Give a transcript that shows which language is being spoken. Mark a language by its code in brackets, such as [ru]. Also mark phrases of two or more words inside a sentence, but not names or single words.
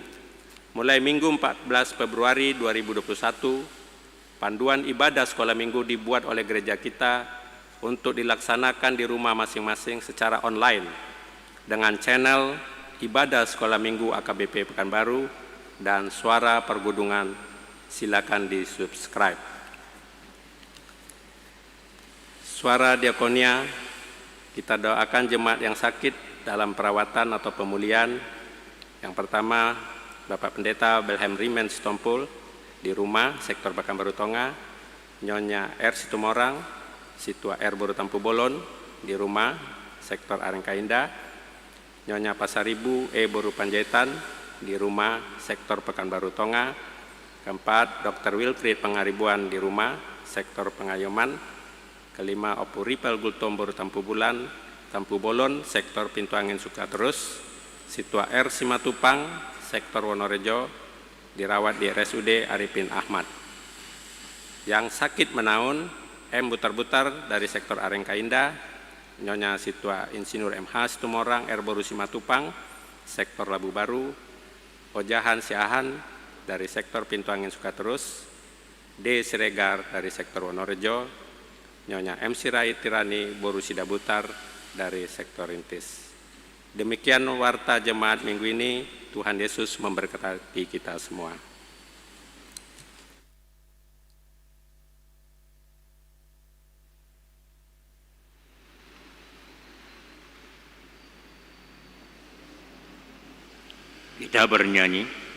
[id] Mulai Minggu 14 Februari 2021, panduan ibadah sekolah minggu dibuat oleh gereja kita untuk dilaksanakan di rumah masing-masing secara online dengan channel ibadah sekolah minggu AKBP Pekanbaru dan Suara Pergudungan. Silakan di-subscribe. Suara Diakonia. Kita doakan jemaat yang sakit dalam perawatan atau pemulihan. Yang pertama, Bapak Pendeta Belhem Rimen Stompul di rumah, sektor Pekanbaru Tonga, Nyonya R. Situmorang, Situa R. Boru Tampu Bolon di rumah, sektor Arengka Indah, Nyonya Pasaribu E. Boru Panjaitan di rumah, sektor Pekanbaru Tonga. Keempat, Dr. Wilfried Pangaribuan di rumah, sektor Pengayoman. Kelima, Opu Ripel Gultom Boru Tampu Bolon, sektor Pintu Angin Sukaterus. Situa R. Simatupang, sektor Wonorejo, dirawat di RSUD Arifin Ahmad. Yang sakit menaun, M. Butar-Butar dari sektor Arengka Indah, Nyonya Situa Insinyur MH Situmorang R. Boru Simatupang, sektor Labu Baru, Ojahan Siahan dari sektor Pintu Angin Sukaterus, D. Siregar dari sektor Wonorejo, Nyonya M. Sirait Tirani Boru Sidabutar dari sektor Rintis. Demikian warta jemaat minggu ini. Tuhan Yesus memberkati kita semua. Kita bernyanyi.